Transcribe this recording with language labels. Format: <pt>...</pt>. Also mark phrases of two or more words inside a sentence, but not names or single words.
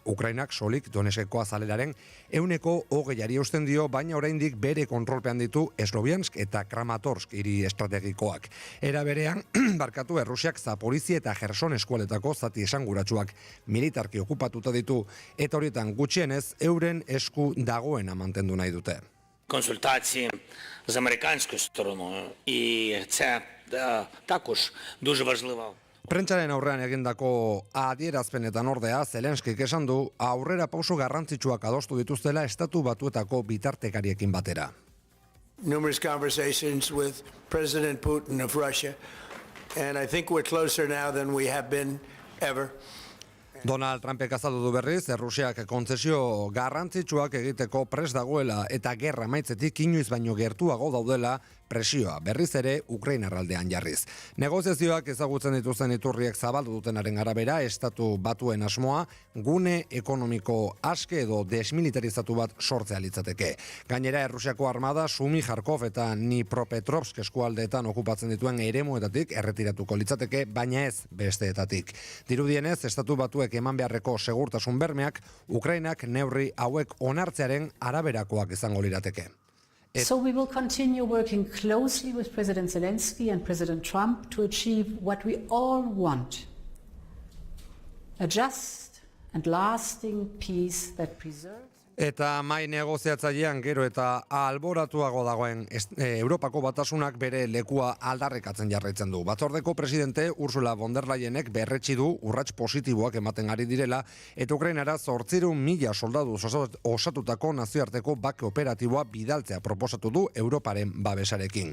<eu>Ukrainak solik Donetskeko azaleraren 20% eusten dio, baina oraindik bere kontrolpean ditu Sloviansk eta Kramatorsk hiri estrategikoak. Era berean, Errusiak Zaporizhia eta Kherson eskualetako zati esanguratsuak militarki okupatuta ditu, eta horietan gutxienez euren esku dagoena mantendu nahi dute.</eu> <uk>Консультації з американською стороною, і це також дуже важливо.</uk> <eu>Prentsaren aurrean egindako adierazpenetan ordea, Zelenskik esan du aurrera pauso garrantzitsuak adostu dituztela Estatu Batuetako bitartekariekin batera.</eu> <en>Numerous conversations with President Putin of Russia, and I think we're closer now than we have been ever.</en> <eu>Donald Trumpek azaldu du berriz, Errusiak kontzesio garrantzitsuak egiteko prest dagoela eta gerra maitzetik inoiz baino gertuago daudela presioa berriz ere Ukrainar aldean jarriz. Negoziazioak ezagutzen dituzten iturriek zabaldu dutenaren arabera, Estatu Batuen asmoa gune ekonomiko aske edo desmilitarizatu bat sortzea litzateke. Gainera, Errusiako armada Sumi, Kharkov eta Dnipropetrovsk eskualdeetan okupatzen dituen eremuetatik erretiratuko litzateke, baina ez besteetatik. Dirudienez, Estatu Batuek eman beharreko segurtasun bermeak Ukrainak neurri hauek onartzearen araberakoak izango lirateke.</eu> <en>So we will continue working closely with President Zelensky and President Trump to achieve what we all want, a just and lasting peace that preserves.</en> <eu>Eta mai negoziatzailean gero eta alboratuago dagoen Europako Batasunak bere lekua aldarrikatzen jarraitzen du. Batzordeko presidente Ursula von der Leyenek berretsi du urrats positiboak ematen ari direla eta Ukrainara 800.000 soldaduz osatutako nazioarteko bake operatiboa bidaltzea proposatu du Europaren babesarekin.</eu>